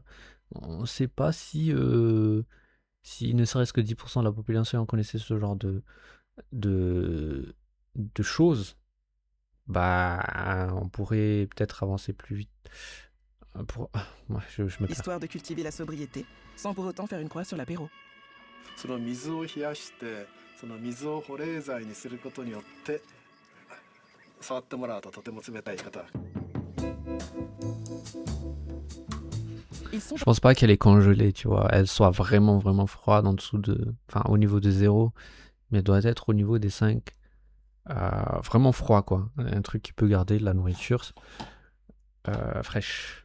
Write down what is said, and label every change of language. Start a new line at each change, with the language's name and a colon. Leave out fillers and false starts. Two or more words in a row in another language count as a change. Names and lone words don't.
French: On ne sait pas si ne serait-ce que 10% de la population en connaissait ce genre de choses, bah, on pourrait peut-être avancer plus vite. Ouais, je me perds. Histoire de cultiver la sobriété, sans pour autant faire une croix sur l'apéro.
Japanese: その水を冷やしてその水を保冷剤にすることによって触ってもらうととても冷たい方。
French: Je pense pas qu'elle est congelée, tu vois. Elle soit vraiment, vraiment froide en dessous enfin, au niveau de 0, mais elle doit être au niveau des 5. Vraiment froid, quoi. Un truc qui peut garder de la nourriture fraîche.